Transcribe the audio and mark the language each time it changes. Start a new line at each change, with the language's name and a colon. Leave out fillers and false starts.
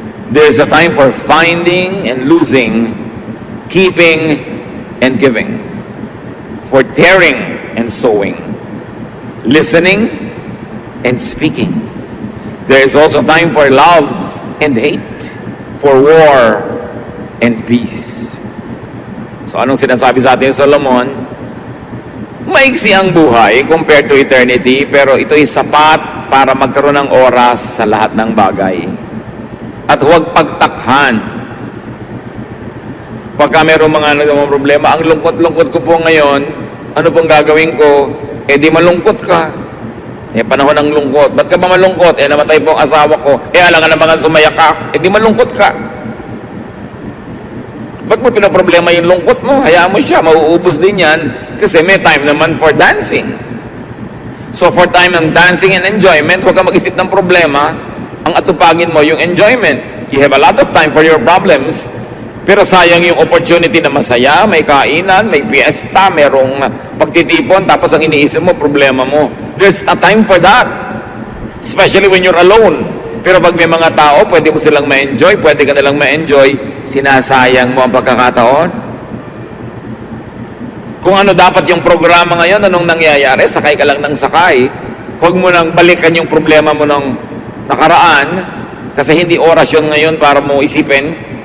English: There is a time for finding and losing, keeping and giving, for tearing and sowing, listening and speaking. There is also time for love and hate, for war and peace.
Filipino: So anong sinasabi sa atin ni Solomon? Maiksi ang buhay
English: compared to eternity,
Filipino: pero ito'y sapat para magkaroon ng oras sa lahat ng bagay. At huwag pagtakhan. Pagka mayroong mga problema, ang lungkot-lungkot ko po ngayon, ano pong gagawin ko? Eh di malungkot ka. Eh, panahon ng lungkot. Ba't ka ba malungkot? Eh, namatay po ang asawa ko. Eh, alangan na mga sumaya ka. Eh, di malungkot ka. Ba't mo pinaproblema yung lungkot mo? Hayaan mo siya. Mauubos din yan. Kasi may time naman
English: for dancing.
Filipino: So, for time ng dancing and enjoyment, huwag ka mag-isip ng problema. Ang atupagin mo yung enjoyment.
English: You have a lot of time for your problems.
Filipino: Pero sayang yung opportunity na masaya, may kainan, may fiesta, merong pagtitipon, tapos ang iniisip mo, problema mo.
English: There's a time for that. Especially when you're alone.
Filipino: Pero pag may mga tao, pwede mo silang ma-enjoy, pwede ka nilang ma-enjoy, sinasayang mo ang pagkakataon. Kung ano dapat yung programa ngayon, anong nangyayari, sakay ka lang ng sakay. Huwag mo nang balikan yung problema mo ng nakaraan, kasi hindi oras yun ngayon para mo isipin.